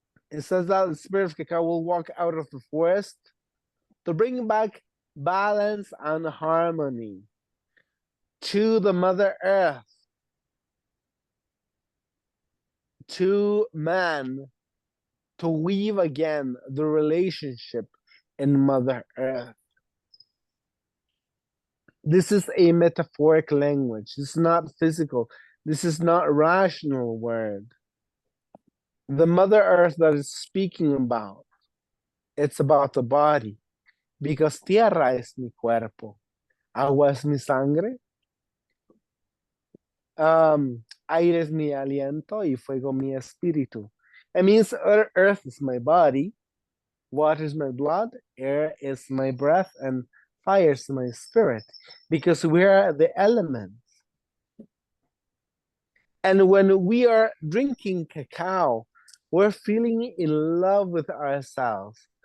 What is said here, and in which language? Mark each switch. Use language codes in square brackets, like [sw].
[en] It says that the spirit of cacao will walk out of the forest to bring back balance and harmony to the Mother Earth, to man, to weave again the relationship in Mother Earth. This is a metaphoric language. This is not physical. This is not a rational word. The Mother Earth that is speaking about, it's about the body. Because [es] tierra es mi cuerpo, agua es mi sangre, aire es mi aliento y fuego mi espíritu. [en] It means earth is my body, water is my blood, air is my breath, and fire is my spirit. Because we are the elements. And when we are drinking cacao, we're feeling in love with ourselves.